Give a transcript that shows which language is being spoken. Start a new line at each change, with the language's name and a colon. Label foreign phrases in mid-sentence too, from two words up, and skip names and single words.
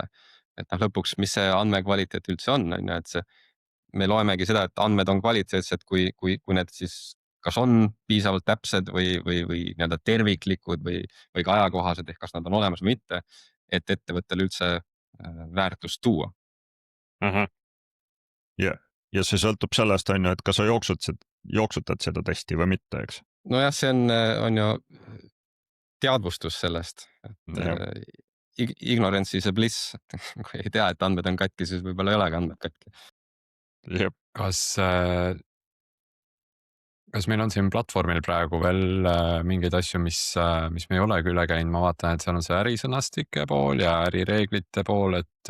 Estonian: Et noh, lõpuks, mis see andmekvaliteet üldse on ju, et see, me loemegi seda, et andmed on kvaliteetsed, kui need siis kas on piisavalt täpsed või nii-öelda terviklikud või ka ajakohased, ehk kas nad on olemas või mitte, et ettevõttele üldse väärtust tuua. Ja see sõltub sellest, on ju, et kas sa jooksutad seda testi või mitte, eks. Nojah, see on ju teadvustus sellest, et
English: ignorance is a bliss,
Estonian: kui ei tea, et andmed on katki, siis võib-olla ei olegi andmed katki. Kas meil on siin platvormil praegu veel mingeid asju, mis me ei olegi üle käinud, ma vaatan, et seal on see ärisõnastike pool ja ärireeglite pool, et.